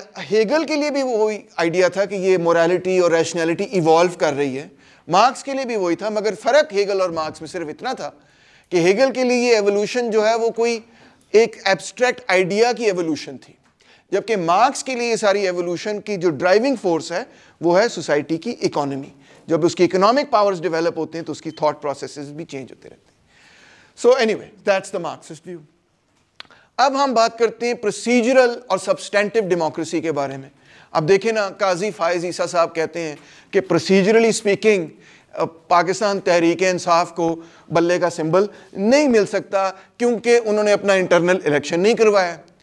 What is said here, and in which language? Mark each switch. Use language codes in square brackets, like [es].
[ur] Hegel کے لیے بھی وہی آئیڈیا تھا کہ یہ مورالٹی اور ریشنلٹی ایوالو کر رہی ہے, مارکس کے لیے بھی وہی تھا, مگر فرق ہیگل اور مارکس میں صرف اتنا تھا کہ ہیگل کے لیے یہ ایولیوشن جو ہے وہ کوئی ایک ایبسٹریکٹ آئیڈیا کی ایولیوشن تھی, جبکہ مارکس کے لیے یہ ساری ایولیوشن کی جو ڈرائیونگ فورس ہے وہ ہے سوسائٹی کی اکانومی. جب اس کی اکنامک پاورز ڈیولپ ہوتے ہیں تو اس کی تھاٹ پروسیسز بھی چینج ہوتے رہتے ہیں. [en] So anyway that's the Marxist view. [ur] اب ہم بات کرتے ہیں پروسیجرل اور سبسٹینٹیو ڈیموکریسی کے بارے میں. اب دیکھیں نا, قاضی فائز عیسیٰ صاحب کہتے ہیں کہ پروسیجرلی اسپیکنگ پاکستان تحریک انصاف کو بلے کا سمبل نہیں مل سکتا کیونکہ انہوں نے اپنا انٹرنل الیکشن نہیں کروایا.